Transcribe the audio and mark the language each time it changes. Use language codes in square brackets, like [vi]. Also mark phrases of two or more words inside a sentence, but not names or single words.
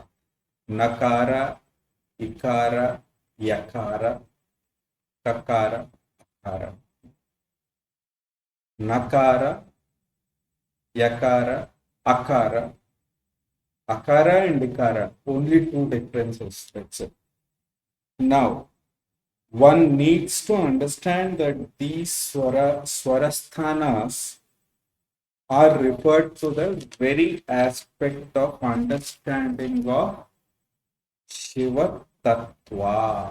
[sa] Nakara, Ikara, Yakara, Kakara, Akara. Nakara, Yakara, Akara. Akara and Ikara, [en] only two differences. That's it. Now, one needs to understand that these swarasthanas are referred to the very aspect of understanding of [sa] Shiva Tattva.